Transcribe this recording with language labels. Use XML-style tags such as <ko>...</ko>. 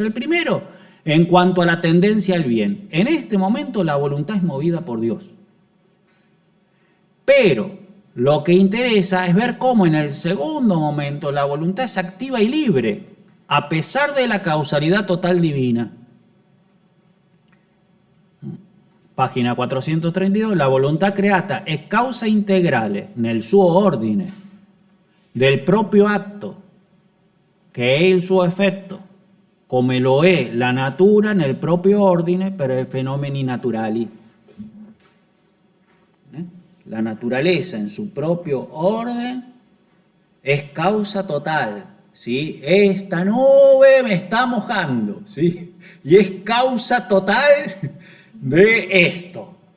<es>El primero, en cuanto a la tendencia al bien. En este momento la voluntad es movida por Dios. Pero lo que interesa es ver cómo en el segundo momento la voluntad es activa y libre, a pesar de la causalidad total divina. Página 432,</es> <it>la voluntà creata è causa integrale nel suo ordine del proprio atto, che è il suo effetto, come lo è la natura nel proprio ordine per i fenomeni naturali.</it> <es>La naturaleza en su propio orden es causa total, ¿sí? Esta nube me está mojando, ¿sí? Y es causa total de esto.</es>